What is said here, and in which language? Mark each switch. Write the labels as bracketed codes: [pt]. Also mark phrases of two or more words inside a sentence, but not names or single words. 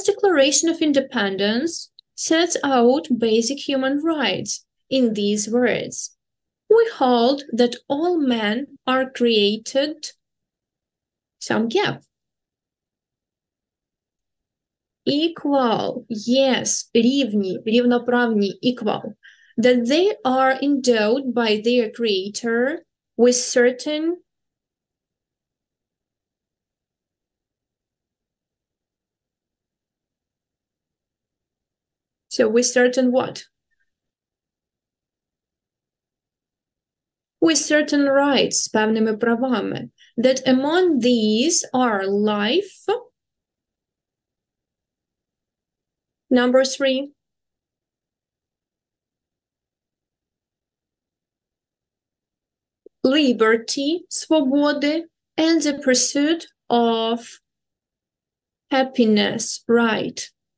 [en] Declaration of Independence sets out basic human rights in these words. We hold that all men are created, some gap. Equal, yes, [uk] рівні, рівноправні, [en] equal. That they are endowed by their creator with certain with certain what? With certain rights, [uk] з певними правами. [en] That among these are life. Number 3. Liberty, свободи, and the pursuit of happiness, right?